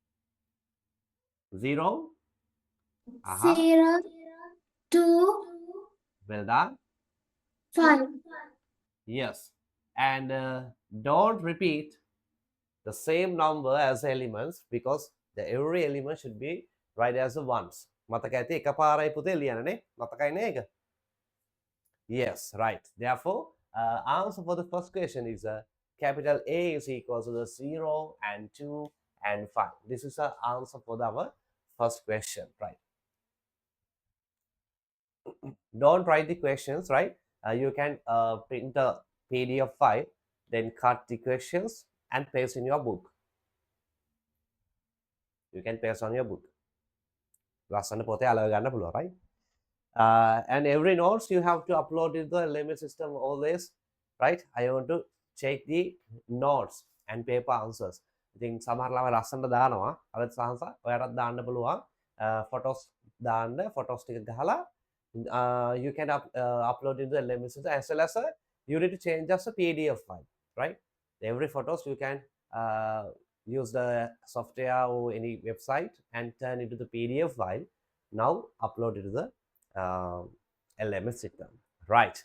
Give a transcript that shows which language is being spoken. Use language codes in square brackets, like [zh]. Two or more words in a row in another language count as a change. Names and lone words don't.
[en] 0. Aha. 0, 2, Well done. 5. Yes. And don't repeat the same number as elements, because the every element should be write as a ones. [si] මතක ඇති එකපාරයි පුතේ ලියන්නනේ. මතකයි නේ එක? [en] Yes, right. Therefore, answer for the first question is capital A is equal to the 0 and 2 and 5. This is the answer for our first question, right? Don't write the questions, right? You can print the PDF file, then cut the questions and paste in your book. You can paste on your book. [si] ලස්සන පොතේ අලව ගන්න පුළුවන්, [en] right? And every notes you have to upload in the limit system always, right? I want to check the notes and paper answers. [si] ඉතින් සමහර ළමයි ලස්සනට දානවා. අලත් සාහස ඔයාලට දාන්න පුළුවන්. photos දාන්න photos ටික ගහලා [en] you can upload into the limit system, as well as you need to change as a PDF file, right? Every photos you can use the software or any website and turn into the PDF file. Now upload it to the LMS system, right?